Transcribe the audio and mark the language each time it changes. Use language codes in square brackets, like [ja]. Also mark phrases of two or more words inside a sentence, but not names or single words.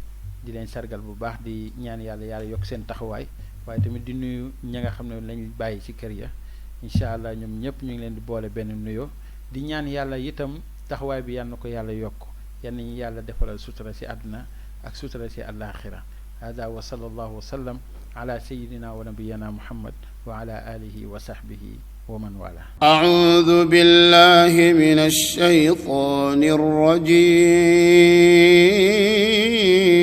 [wo] bi di leen sargal bu baax di ñaan yàlla yokk seen taxawaay waaye tamit di nuyu ña nga xam ne lañ bàyyi ci kër ya [ar] إن شاء الله [wo] ñoom ñëpp ñu ngi leen di boole benn nuyoo di ñaan yàlla itam taxawaay bi yal na ko yàlla yokk yal nañu yàlla defalal sutura ci àdduna ak sutura ci àllaaxira [ar] هذا وصلى الله وسلم على سيدنا ونبينا محمد وعلى آله وصحبه ومن والى. أعوذ بالله من الشيطان الرجيم